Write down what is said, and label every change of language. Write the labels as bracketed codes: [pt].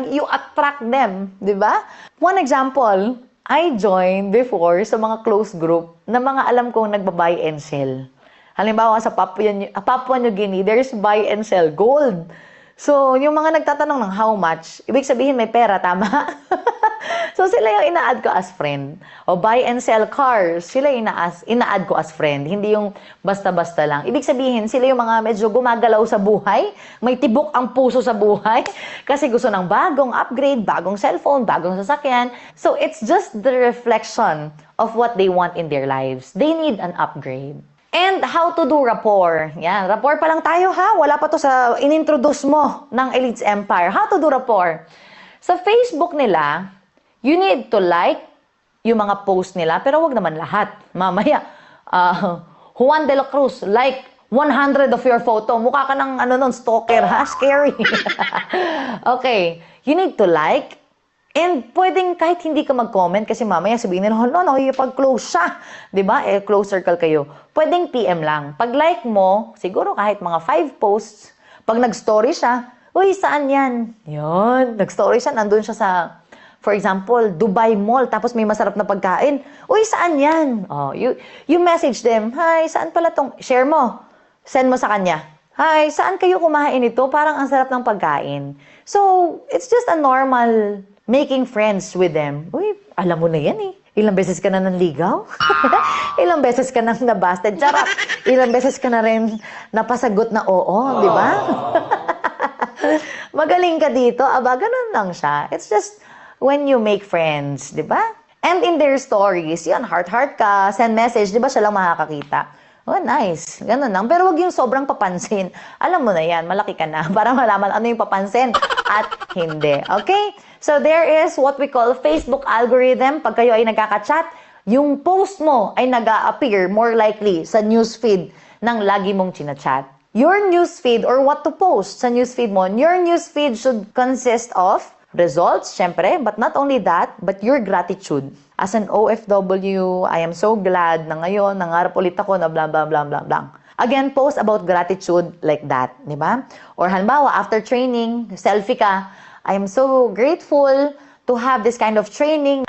[en] You attract them, [tl] di ba? [en] One example, I joined before [tl] sa mga close group na mga alam kong nagba-buy and sell. Halimbawa sa Papua New Guinea, [en] there's buy and sell gold. [tl] So, yung mga nagtatanong ng how much, ibig sabihin may pera, tama? So sila yung ina-add ko as friend. O buy and sell cars, sila yung ina-add ko as friend. Hindi yung basta-basta lang. Ibig sabihin, sila yung mga medyo gumagalaw sa buhay, may tibok ang puso sa buhay, kasi gusto ng bagong upgrade, bagong cellphone, bagong sasakyan. [en] So it's just the reflection of what they want in their lives. They need an upgrade. And how to do rapport. [tl] Yan, rapport pa lang tayo ha. Wala pa to sa inintroduce mo ng Elites Empire. [en] How to do rapport. [tl] Sa Facebook nila, [en] you need to like [tl] yung mga post nila, pero wag naman lahat. [en] Mamaya, Juan de la Cruz, like 100 of your photo. [tl] Mukha ka ng stalker ha? [en] Scary. Okay, you need to like. [tl] And pwedeng kahit hindi ka mag-comment kasi mamaya sabihin nila, hala, nakikipag-close siya. Diba? Close circle kayo. Pwedeng PM lang. Pag like mo, siguro kahit mga 5 posts, pag nag-story siya, uy, saan yan? Yun, nag-story siya, nandun siya sa, for example, Dubai Mall, tapos may masarap na pagkain. Uy, saan yan? Oh, you message them, hi, saan pala tong, share mo. Send mo sa kanya. Hi, saan kayo kumain ito? Parang ang sarap ng pagkain. [en] So, it's just a normal making friends with them. [tl] Uy, alam mo na yan eh. Ilang beses ka na nanligaw? Ilang beses ka na nabasted? Charot! Ilang beses ka na rin napasagot na oo, di ba? Magaling ka dito. Aba, ganun lang siya. [en] It's just when you make friends, [tl] di ba? And in their stories, yan, heart-heart ka, send message, di ba siya lang makakakita? Oh, nice. Ganun lang. Pero wag yung sobrang papansin. Alam mo na yan, malaki ka na para malaman ano yung papansin at hindi. Okay? [en] So there is what we call Facebook algorithm. [tl] Pag kayo ay nagkaka-chat, yung post mo ay nag-a-appear more likely sa newsfeed ng lagi mong chinachat. [en] Your newsfeed or what to post [tl] sa newsfeed mo, [en] your newsfeed should consist of results, syempre, but not only that, but your gratitude. As an OFW, I am so glad [tl] na ngayon, nangarap ulit ako na [en] blah, blah, blah, blah, blah. Again, post about gratitude like that, di ba? Or halimbawa, after training, [tl] selfie ka, [en] I am so grateful to have this kind of training.